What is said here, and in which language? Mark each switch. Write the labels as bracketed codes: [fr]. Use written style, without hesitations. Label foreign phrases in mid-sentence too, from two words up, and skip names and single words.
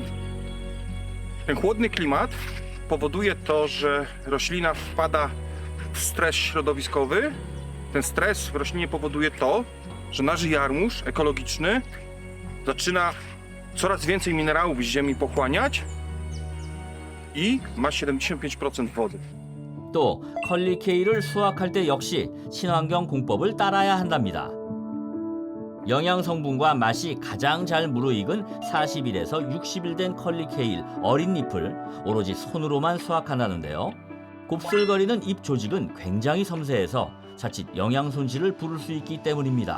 [pl] Ten chłodny klimat powoduje to, że roślina wpada w stres środowiskowy. Ten stres w roślinie powoduje to, że nasz jarmuż ekologiczny zaczyna coraz więcej minerałów z ziemi pochłaniać i ma 75% wody. [ko] 또 컬리 케일을 수확할 때 역시 친환경 공법을 따라야 한답니다. 영양 성분과 맛이 가장 잘 무르익은 40일에서 60일 된 컬리 케일 어린 잎을 오로지 손으로만 수확한다는데요. 곱슬거리는 잎 조직은 굉장히 섬세해서 자칫 영양 손실을 부를 수 있기 때문입니다.